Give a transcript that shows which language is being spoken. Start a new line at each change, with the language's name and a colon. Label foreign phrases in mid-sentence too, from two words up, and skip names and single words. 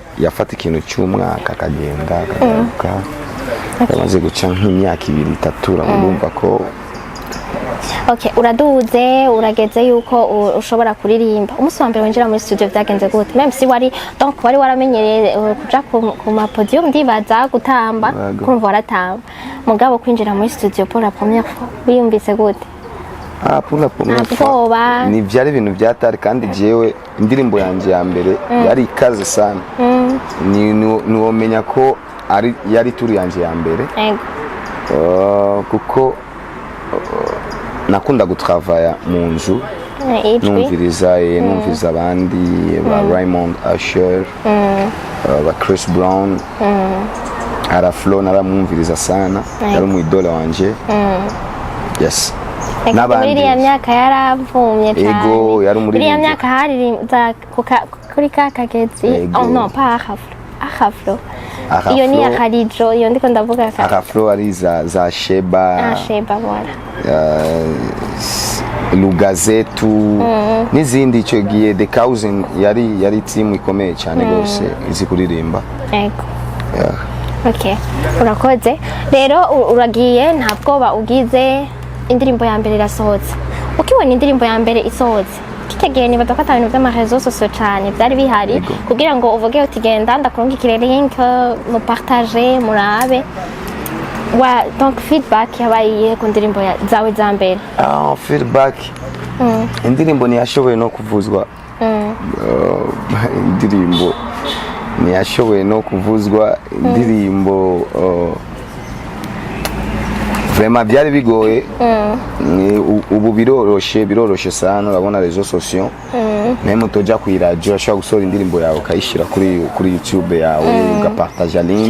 Rundi: yafata ikintu cy'umwaka akagenda akagaruka hamaze guca nk'imyaka 2 3 urumva ko uraduze urageze yuko ushobora kuririmba umunsi wa mbere winjira muri studio byagenze gute
French: même si
Rundi: wari donc wari waramenyereye kuja ku ma podium ndibaza gutamba kumva waratamba mugabo kwinjira muri studio
French: pour la première fois
Rundi: wiyumvise gute
French: pour la première fois
Rundi: ni byari ibintu byatari kandi jewe indirimbo yanje ya mbere yari ikaze sana ni womenya ko yari turi yanje ya mbere kuko nakunda gutravaya mu nzu numviriza abandi ba Raymond Asher ba Chris Brown Hariho naramwumviriza sana yari umwidole wanje yes n'abandi muri ya myaka yaravumye cyane yari muri ya myaka hari kuri kakagezi
French: non pas
Rundi: Hariho iyo ni ya Hariho iyo ndiko ndavuga Hariho ari za Sheba voilà Lugazetu n'izindi icyo gihe The Cousin yari team ikomeye cyane gose izi kuririmba urakoze rero uragiye ntabwo ugize indirimbo ya mbere irasohotse ukibona indirimbo ya mbere isohotse kitegeye niba dufata ibintu by'amarezo sosiyo cyane byari bihari kugira ngo uvuge uti genda ndakurungikire link mu partage murabe donc feedback yabaye ku ndirimbo zawe za mbere feedback indirimbo ntiyashoboye no kuvuzwa indirimbo ntiyashoboye no kuvuzwa indirimbo vraiment byari bigoye ubu biroroshe sana urabona rezo sosiyo même utoja ku radio ashobora gusohora indirimbo yawe ukayishira kuri YouTube yawe ugapartager link